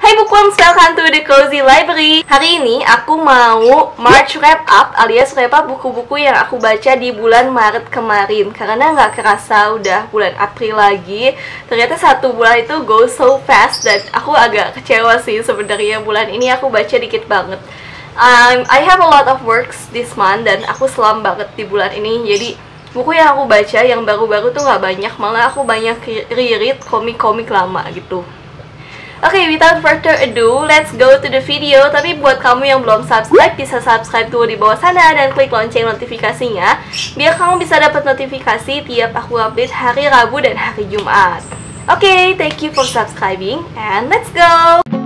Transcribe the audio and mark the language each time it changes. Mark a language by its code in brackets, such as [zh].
[en] bookworms, welcome to the Cozy Library. [id] Hari ini aku mau March wrap up alias wrap up buku-buku yang aku baca di bulan Maret kemarin. Karena nggak kerasa udah bulan April lagi. Ternyata satu bulan itu [en] go so fast [id] dan aku agak kecewa sih sebenarnya. Bulan ini aku baca dikit banget. [en] I have a lot of works this month [id] dan aku selam banget di bulan ini. Jadi buku yang aku baca yang baru-baru tuh nggak banyak, malah aku banyak reread komik-komik lama gitu. Oke, [en] without further ado, let's go to the video. [id] Tapi buat kamu yang belum subscribe, bisa subscribe dulu di bawah sana dan klik lonceng notifikasinya biar kamu bisa dapat notifikasi tiap aku update hari Rabu dan hari Jumat. [en] Oke, thank you for subscribing and let's go!